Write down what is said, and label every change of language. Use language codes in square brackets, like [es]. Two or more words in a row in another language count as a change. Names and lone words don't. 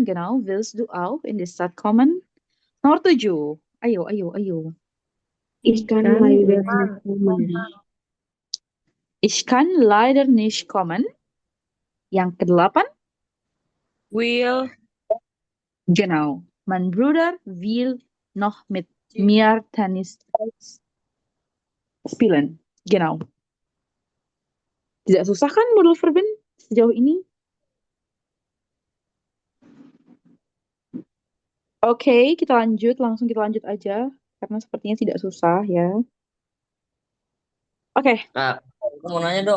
[de] Genau, willst du auch in die Stadt kommen? [id] Nomor 7. Ayo. [de] Ich kann leider nicht kommen. Ich kann leider nicht kommen. [id] Yang ke-8. [de] Will. Genau. Mein Bruder will noch mit mir Tennis spielen. Genau. [id] Tidak susah kan [de] modal verben [id] sejauh ini? Oke, langsung kita lanjut aja. Karena sepertinya tidak susah ya. Oke, Nah, aku mau nanya dong.